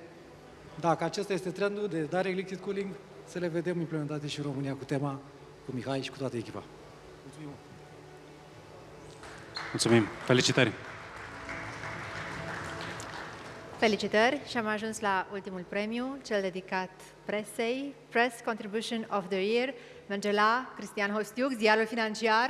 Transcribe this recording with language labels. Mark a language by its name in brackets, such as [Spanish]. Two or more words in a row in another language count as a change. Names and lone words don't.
[Romanian] Dacă acesta este trendul de [English] direct liquid cooling, [Romanian] să le vedem implementate și în România cu tema, cu Mihai și cu toată echipa. Mulțumim! Mulțumim! Felicitări! Felicitări și am ajuns la ultimul premiu, cel dedicat presei. Press Contribution of the Year merge la Cristian Hostiuc, ziarul financiar.